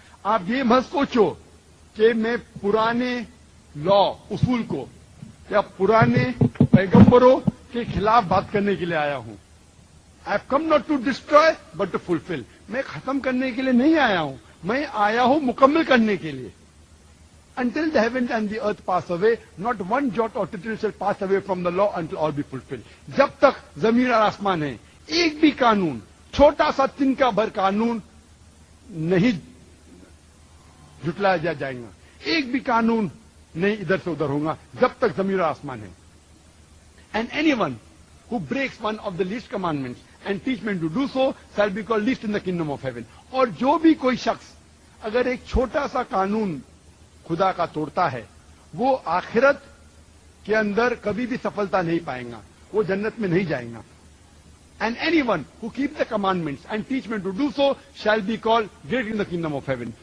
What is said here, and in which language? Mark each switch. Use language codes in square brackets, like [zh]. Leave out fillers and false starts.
[ur] آپ یہ مت سوچو کہ میں پرانے لا اصول کو یا پرانے پیغمبروں کے خلاف بات کرنے کے لیے آیا ہوں. [en] I have come not to destroy but to fulfil. [ur] میں ختم کرنے کے لیے نہیں آیا ہوں، میں آیا ہوں مکمل کرنے کے لیے. [en] Until the heavens and the earth pass away, not one jot or tittle shall pass away from the law until all be fulfilled. [ur] جب تک زمین اور آسمان ہے، ایک بھی قانون، چھوٹا سا تنکا بھر قانون نہیں جھٹلایا جائے گا، ایک بھی قانون نہیں ادھر سے ادھر ہوگا جب تک زمین اور آسمان ہے. [en] And anyone who breaks one of the least commandments and teach men to do so shall be called least in the kingdom of heaven. [ur] اور جو بھی کوئی شخص اگر ایک چھوٹا سا قانون خدا کا توڑتا ہے، وہ آخرت کے اندر کبھی بھی سفلتا نہیں پائے گا، وہ جنت میں نہیں جائے گا. [en] And anyone who keep the commandments and teach men to do so shall be call great in the kingdom of heaven.